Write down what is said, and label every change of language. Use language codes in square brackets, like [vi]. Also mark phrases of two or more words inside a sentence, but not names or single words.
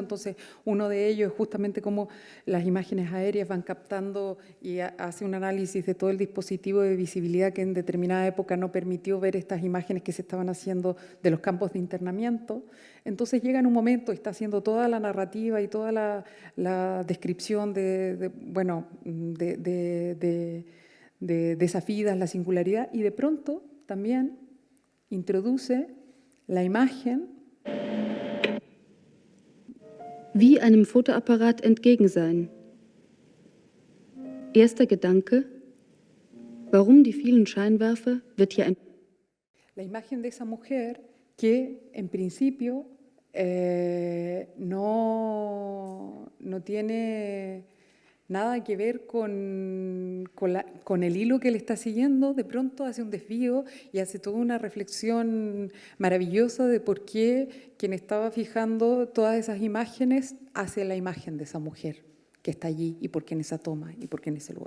[es] Entonces, uno de ellos es justamente cómo las imágenes aéreas van captando y hace un análisis de todo el dispositivo de visibilidad que en determinada época no permitió ver estas imágenes que se estaban haciendo de los campos de internamiento. Entonces llega en un momento, está haciendo toda la narrativa y toda la descripción de esas vidas, la singularidad, y de pronto también introduce la imagen [de] Wie einem Fotoapparat entgegen sein. Erster Gedanke, warum die vielen Scheinwerfer, wird hier ein... [es] La imagen de esa mujer que en principio no tiene nada que ver con el hilo que él está siguiendo, de pronto hace un desvío y hace toda una reflexión maravillosa de por qué quien estaba fijando todas esas imágenes hace la imagen de esa mujer que está allí y por qué en esa toma y por qué en ese lugar.